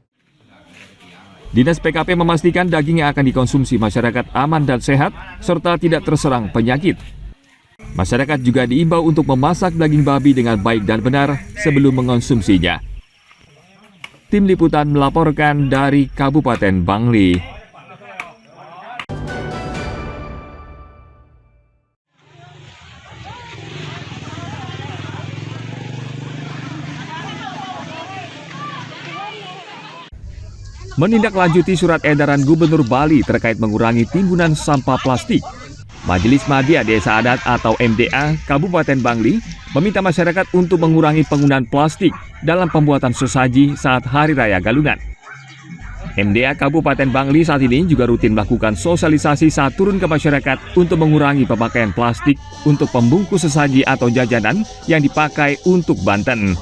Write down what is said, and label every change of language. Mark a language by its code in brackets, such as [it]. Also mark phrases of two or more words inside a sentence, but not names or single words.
[id] Dinas PKP memastikan daging yang akan dikonsumsi masyarakat aman dan sehat, serta tidak terserang penyakit. Masyarakat juga diimbau untuk memasak daging babi dengan baik dan benar sebelum mengonsumsinya. Tim Liputan melaporkan dari Kabupaten Bangli. Menindaklanjuti surat edaran Gubernur Bali terkait mengurangi timbunan sampah plastik, Majelis Madya Desa Adat atau MDA Kabupaten Bangli meminta masyarakat untuk mengurangi penggunaan plastik dalam pembuatan sesaji saat Hari Raya Galungan. MDA Kabupaten Bangli saat ini juga rutin melakukan sosialisasi saat turun ke masyarakat untuk mengurangi pemakaian plastik untuk pembungkus sesaji atau jajanan yang dipakai untuk Banten.